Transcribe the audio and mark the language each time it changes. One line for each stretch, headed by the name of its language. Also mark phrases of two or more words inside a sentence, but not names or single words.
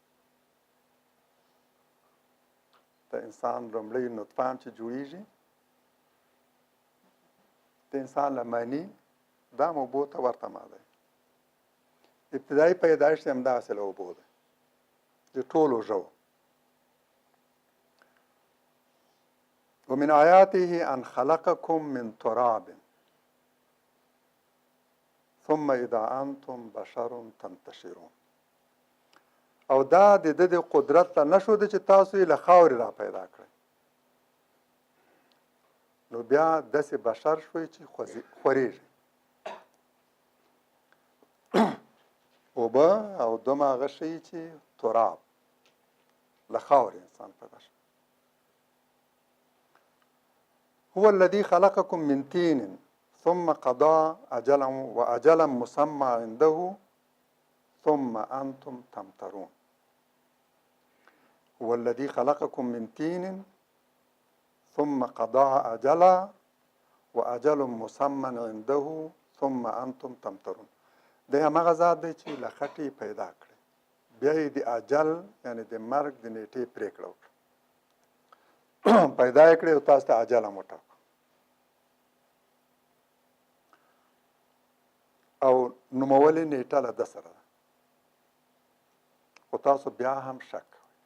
Pashto: د انسان لومړی نطفه هم چې جوړېږي، د انسان له مني دا هم اوبو ته ورته ماده وي. ابتدایي پیدایشت یې همدغسې له اوبو دی د ټولو ژوو.
Arabic: ومن آیاته ان خلقکم من تراب ثم اذا انتم بشر تنتشرون.
Pashto: او دا د ده د قدرت ته نشو ده چې تاسو یې له خاورې را پیدا کړئ، نو بیا داسې بشر شوئ چې خورېږي. اوبه او دوم هغه شی چې تراب، له خاورې انسان پیدا شو.
Arabic: هو الذي خلقكم من طين ثم قضى أجلا وأجلا مسمى عنده ثم أنتم تمترون. هو الذي خلقكم من طين ثم قضى أجلا وأجل مسمى عنده ثم أنتم تمترون.
Pashto: د هماغه ذات دی چې له خټې پیدا کړی، بیا یې د اجل یعنې د مرګ د نیټې پرېکړه وکړه، پیدا یې کړی او تاسو ته اجل هم وټاکو. او نومولې نیټه له ده سره ده، خو تاسو بیا هم شک کوئ.